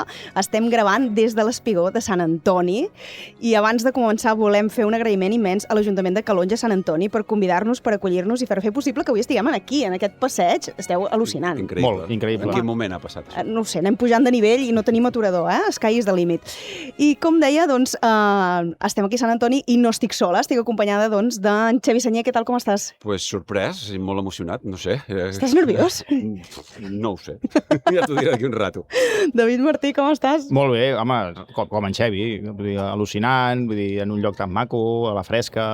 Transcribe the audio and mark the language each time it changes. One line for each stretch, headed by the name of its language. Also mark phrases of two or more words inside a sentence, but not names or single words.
Catalan: Estem gravant des de l'Espigó de Sant Antoni i abans de començar volem fer un agraïment immens a l'Ajuntament de Calonge Sant Antoni per convidar-nos, per acollir-nos i per fer possible que avui estiguem aquí, en aquest passeig. Esteu al·lucinant. Increïble. Molt increïble. En quin moment ha passat això? No ho sé, anem pujant de nivell i no tenim aturador,
English: Sky is the limit.
Catalan: I com deia, doncs, estem aquí a Sant Antoni i no estic sola, estic acompanyada, doncs, d'en Xavi Senyer. Què tal, com estàs? Pues sorprès i molt emocionat, no sé. Estàs nerviós? No ho sé. Ja t'ho diré d'aquí un rato. David Martí, com estàs? Molt bé, home, com en Xevi, vull dir, al·lucinant, vull dir, en un lloc tan maco, a la fresca.